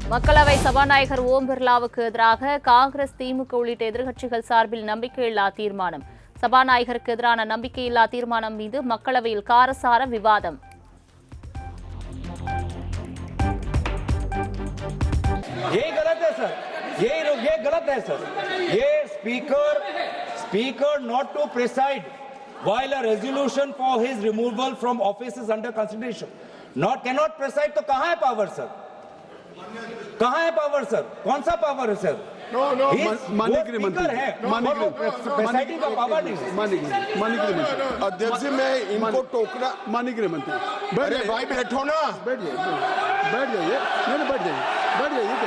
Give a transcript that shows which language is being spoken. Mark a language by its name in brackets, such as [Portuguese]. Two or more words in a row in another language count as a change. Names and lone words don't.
[Tamil] மக்களவை சபாநாயகர் ஓம் பிர்லாவுக்கு எதிராக காங்கிரஸ், திமுக உள்ளிட்ட எதிர்க்கட்சிகள் சார்பில் நம்பிக்கையில்லா தீர்மானம். சபாநாயகருக்கு எதிரான நம்பிக்கையில்லா தீர்மானம் மீது மக்களவையில் காரசார விவாதம். [Hindi] ये गलत है सर, ये गलत है सर. ये स्पीकर [English] not to preside while a resolution for his removal from office is under consideration. Cannot preside [Hindi] तो कहाँ है पावर सर? कहाँ है पावर सर? कौन सा पावर है सर? माननीय गृहमंत्री है, प्रेसाइडिंग का पावर नहीं है. माननीय गृहमंत्री अध्यक्ष जी मैं इनको टोकना. माननीय गृहमंत्री अरे भाई बैठो ना. बैठ जाइए नहीं बैठ जाइए क्या.